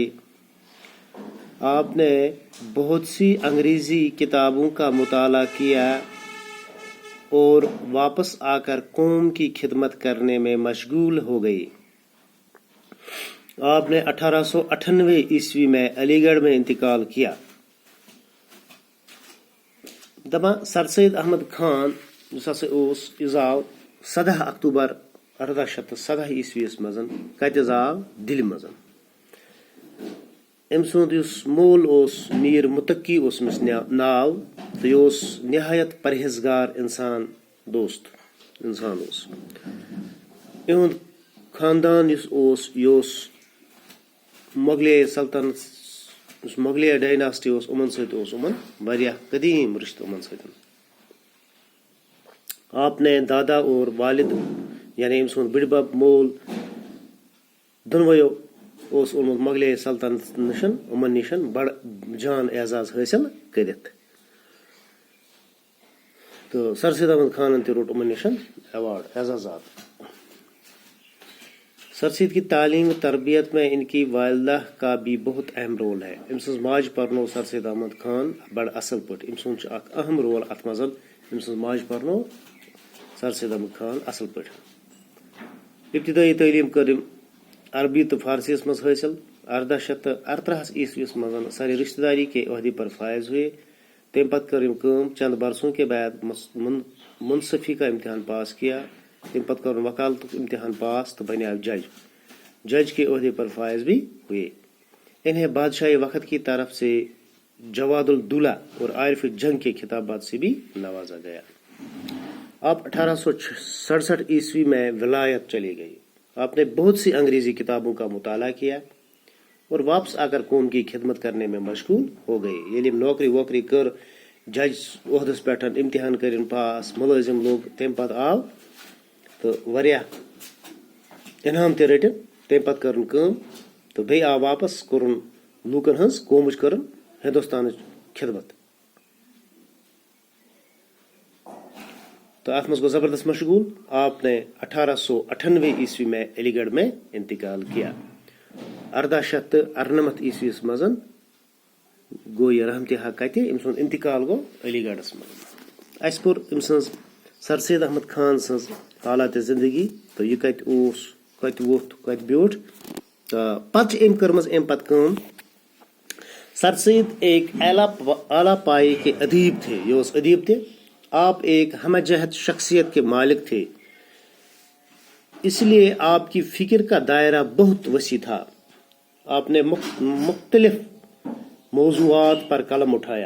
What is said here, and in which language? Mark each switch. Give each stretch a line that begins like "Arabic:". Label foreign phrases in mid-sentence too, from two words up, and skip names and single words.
Urdu: آپ نے بہت سی انگریزی کتابوں کا مطالعہ کیا اور واپس آ کر قوم کی خدمت کرنے میں مشغول ہو گئے۔ آپ نے 1898 عیسوی میں علی گڑھ میں انتقال کیا۔
Kashmiri: دپان سر سید احمد خان یُس ہسا اوس، یہِ زاو 17 اکتوبر 1817 عیسویس منٛز۔ کتہِ زاو؟ دِلہِ منٛز۔ أمۍ سُنٛد یُس مول اوس میر متقی اوس أمِس ناو، تہٕ یہِ اوس نہایت پرہیزگار انسان اوس۔ یِہُنٛد خاندان یُس اوس، یہِ اوس مغلیہ سلطنت، یُس مغلیہ ڈائناسٹی اوس، یِمن سۭتۍ اوس یِمن واریاہ قدیٖم رشتہٕ یِمن سۭتۍ۔
Urdu: آپ نے دادا اور والد یعنی
Kashmiri: أمۍ سُنٛد بٕڈِبب مول دۄنوَیو اوس اوٚنمُت مغلیہ سلطنت نِشن، یِمن نِشن بڑٕ جان اعزاز حٲصِل کٔرِتھ، تہٕ سر سید احمد خانن تہِ روٚٹ یِمن نِشن ایوارڈ، اعزازات۔
Urdu: سر سید کی تعلیم و تربیت میں ان کی والدہ کا بھی بہت اہم رول ہے۔
Kashmiri: أمۍ سٕنٛز ماجہِ پرنو سر سید احمد خان بڑٕ اصل پٲٹھۍ۔ أمۍ سُنٛد چھُ اکھ اہم رول اتھ منٛز۔ أمۍ سٕنٛز ماجہِ پرنو سر سید احمد خان اصل پٲٹھۍ۔ ابتدائی تعلیٖم کٔر أمۍ عربی تہٕ فارسی یس منٛز حٲصِل۔
Urdu: 1838
Kashmiri: عیسویس منٛز
Urdu: سر رشتہ داری کے عہدے پر فائز ہوئے۔
Kashmiri: تمہِ پتہٕ کٔر أمۍ کٲم،
Urdu: چند برسوں کے بعد منصفی کا امتحان پاس کیا۔
Kashmiri: تمہِ پتہٕ کوٚرُن وکالتُک امتحان پاس تہٕ بنیو
Urdu: جج کے عہدے پر فائز بھی ہوئے۔ انہیں بادشاہ وقت کی طرف سے جواد الدولہ اور عارف جنگ کے خطابات سے بھی نوازا گیا۔ آپ 1867 عیسوی میں ولایت چلے گئے۔ آپ نے بہت سی انگریزی کتابوں کا مطالعہ کیا اور واپس آ کر قوم کی خدمت کرنے میں مشغول ہو گئے۔
Kashmiri: ییٚلہِ نوکری ووکری کٔر، جج عہدس پٮ۪ٹھ امتحان کٔرِن پاس، مُلٲزم لوٚگ، تمہِ پتہٕ آو تہٕ واریاہ انعام تہِ رٔٹِن۔ تمہِ پتہٕ کٔرٕن کٲم تہٕ بیٚیہِ آو واپس، کوٚرُن لوٗکن ہٕنٛز، قومٕچ کٔرٕن ہندوستانٕچ خدمت، تو اتھ منٛز گوٚو زبردست مشغول۔
Urdu: آپ نے 1898 عیسوی میں علی گڑھ میں انتقال کیا۔
Kashmiri: 1898 عیسویس منٛز گوٚو یہِ رحمتِ حق کتہِ؟ أمۍ سُنٛد انتقال گوٚو علی گڑھس منٛز۔ اَسہِ پوٚر أمۍ سٕنٛز سر سید احمد خان سٕنٛز حالاتِ زندگی تہٕ یہِ کتہِ اوس، کتہِ ووٚتھ، کتہِ بیوٗٹھ، تہٕ پتہٕ چھِ أمۍ کٔرمٕژ امہِ پتہٕ کٲم۔
Urdu: سر سید ایک اعلیٰ پائے کے ادیب تھے۔
Kashmiri: یہ اوس ادیب تھے۔
Urdu: آپ ایک ہمہ جہت شخصیت کے مالک تھے۔ اس لیے آپ کی فکر کا دائرہ بہت وسیع تھا. آپ نے مختلف موضوعات پر قلم اٹھایا.